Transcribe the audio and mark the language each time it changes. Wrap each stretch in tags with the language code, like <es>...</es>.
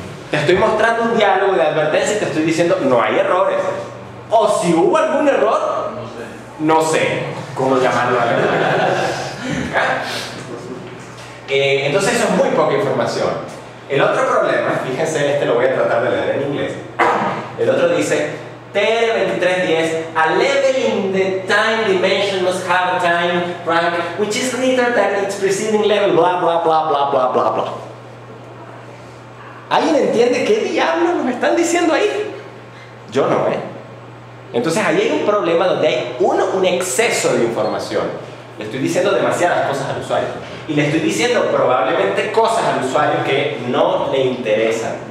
<es>Te estoy mostrando un diálogo de advertencia y te estoy diciendo no hay errores. O si hubo algún error, no sé cómo llamarlo a la verdad. Entonces eso es muy poca información. El otro problema, fíjense, lo voy a tratar de leer en inglés. El otro dice,</es> <en>TR2310, a level in the time dimension must have a time rank which is greater than its preceding level, bla bla bla bla bla bla bla.</en> <es>¿Alguien entiende qué diablos nos están diciendo ahí? Yo no, Entonces ahí hay un problema donde hay un exceso de información. Le estoy diciendo demasiadas cosas al usuario. Y le estoy diciendo probablemente cosas al usuario que no le interesan.</es>